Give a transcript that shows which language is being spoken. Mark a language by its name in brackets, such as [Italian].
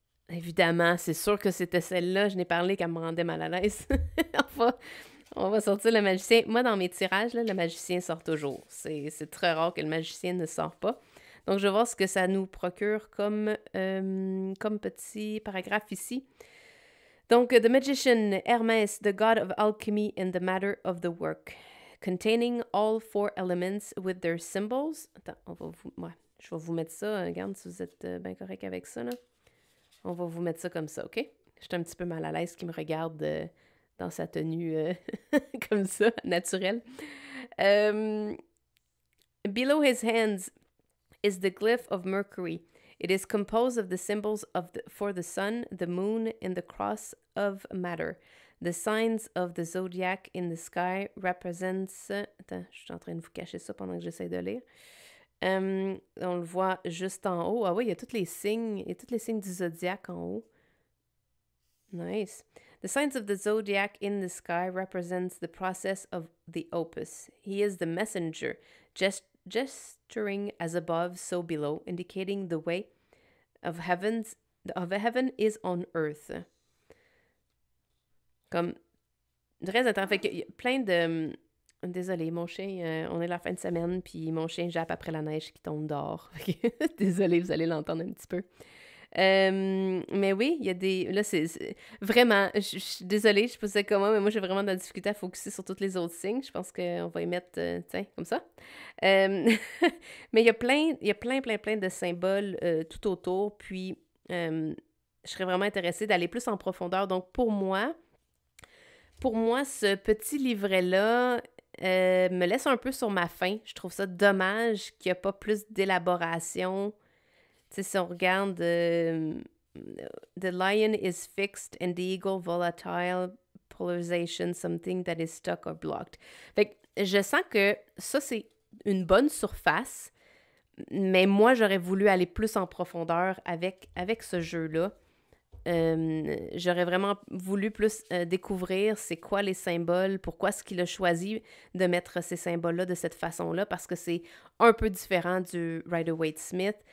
[French] Évidemment, c'est sûr que c'était celle-là. Je n'ai parlé qu'elle me rendait mal à l'aise. On va sortir le magicien. Moi, dans mes tirages, là, le magicien sort toujours. C'est très rare que le magicien ne sort pas. Donc, je vais voir ce que ça nous procure comme petit paragraphe ici. Donc, [English] The Magician, Hermès, the god of alchemy and the matter of the work, containing all 4 elements with their symbols. [French] Attends, je vais vous mettre ça. Regarde si vous êtes bien correct avec ça, là. On va vous mettre ça comme ça, OK? Je suis un petit peu mal à l'aise qui me regarde dans sa tenue comme ça, naturelle. [English] Below his hands is the glyph of Mercury. It is composed of the symbols for the sun, the moon, and the cross of matter. The signs of the zodiac in the sky represents... [French] Attends, je suis en train de vous cacher ça pendant que j'essaie de lire. On le voit juste en haut. Ah oui, il y a tous les signes du zodiaque en haut. [English] Nice. The signs of the zodiac in the sky represents the process of the opus. He is the messenger, gesturing as above, so below, indicating the way of heaven is on earth. [French] Comme très intéressant. Fait qu'il y a plein de... Désolée, mon chien, on est la fin de semaine, puis mon chien jappe après la neige qui tombe dehors. Désolée, vous allez l'entendre un petit peu. Mais oui, il y a des... Là, c'est... Vraiment, je suis désolée, je sais pas comment, mais moi, j'ai vraiment de la difficulté à focuser sur tous les autres signes. Je pense qu'on va y mettre, tiens, comme ça. Mais il y a plein de symboles tout autour, puis je serais vraiment intéressée d'aller plus en profondeur. Donc, pour moi, ce petit livret-là me laisse un peu sur ma faim. Je trouve ça dommage qu'il n'y a pas plus d'élaboration. Tu sais, si on regarde [English] The lion is fixed and the eagle volatile, polarization, something that is stuck or blocked. [French] Fait que je sens que ça, c'est une bonne surface, mais moi, j'aurais voulu aller plus en profondeur avec ce jeu-là. j'aurais vraiment voulu plus découvrir c'est quoi les symboles, pourquoi est-ce qu'il a choisi de mettre ces symboles-là de cette façon-là, parce que c'est un peu différent du Rider-Waite-Smith.